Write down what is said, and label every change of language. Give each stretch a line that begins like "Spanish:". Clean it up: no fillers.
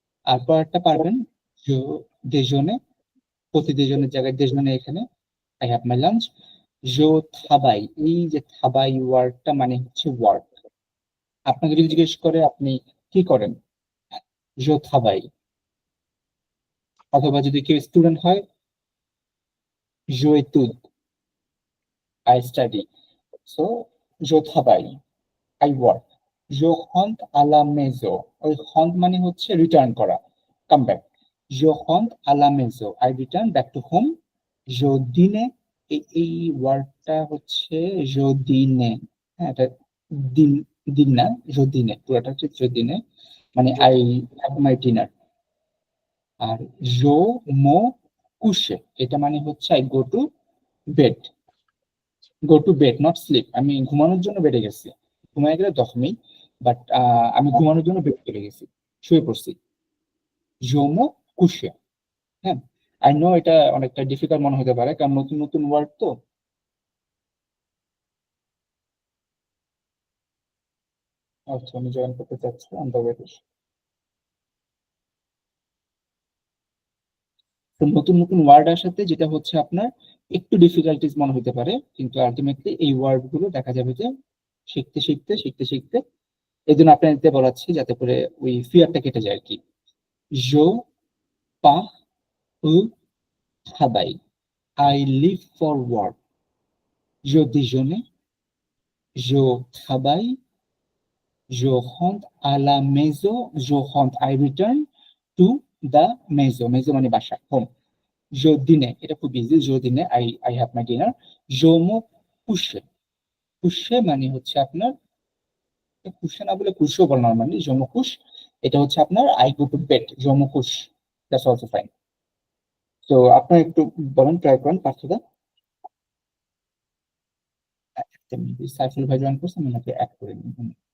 Bangla: আর পরেরটা পারবেন
French: je déjeuner,
Bangla: প্রতি déjeuner জায়গায় déjeuner এখানে
English: I have my lunch,
French: je travaille,
Bangla: এই যে travaille ওয়ার্ডটা মানে হচ্ছে ওয়ার্ক। আপনাকে যদি জিজ্ঞেস করে আপনি কি করেন,
French: je travaille।
Bangla: অথবা যদি কেউ স্টুডেন্ট হয়,
French: je étudie,
English: I study, so
French: je travaille,
English: I work।
French: je rentre à la maison,
Bangla: ওই rentre মানে হচ্ছে রিটার্ন করা, come back.
French: je rentre à la maison,
English: I return back to home।
French: je dîne,
Bangla: এই ওয়ার্ডটা হচ্ছে je dîne, হ্যাঁ এটা দিন দিন না, je dîne পুরোটা হচ্ছে je dîne, মানে
English: I have my dinner.
Bangla: আর
French: je me couche,
Bangla: এটা মানে হচ্ছে
English: I go to bed, go to bed not sleep,
Bangla: আমি ঘুমানোর জন্য বেডে গেছি, ঘুমায় গেলে তখনই, বাট আমি ঘুমানোর জন্য বেডে চলে গেছি, শুয়ে পড়ছি, je me couche। হ্যাঁ,
English: I know
Bangla: এটা অনেকটা ডিফিকাল্ট মনে হতে পারে কারণ নতুন নতুন ওয়ার্ড তো। আচ্ছা, আমি জয়েন করতে চাচ্ছি অন দ্য ওয়ে। তো নতুন নতুন ওয়ার্ড আসাতে যেটা হচ্ছে আপনার একটু ডিফিকাল্টিস মনে হতে পারে, কিন্তু আলটিমেটলি এই ওয়ার্ড গুলো দেখা যাবে যে শিখতে শিখতে শিখতে শিখতে, এই জন্য আপনাদের বলাচ্ছি যাতে করে ওই ফিয়ারটা কেটে যায় আর কি।
French: je pars au travail,
English: I leave for work,
French: je déjeune, je travaille, je rentre à la maison, je rentre,
English: I return to the maison,
French: maison
Bangla: মানে বাসা, হোম।
French: je dîne,
Bangla: এটা খুব easy, je dîne,
English: I have my dinner,
French: je me couche,
Bangla: couche মানে হচ্ছে আপনার, couche না বলে couche বলা নরমালি, je me couche, এটা হচ্ছে আপনার
English: I go to bed,
Bangla: je me couche,
English: that's also fine।
Bangla: তো আপনার একটু বলেন, ট্রাই করেন পার্থদা। সাইফুল ভাই জয়েন করছেন, ওনাকে অ্যাড করে নিন।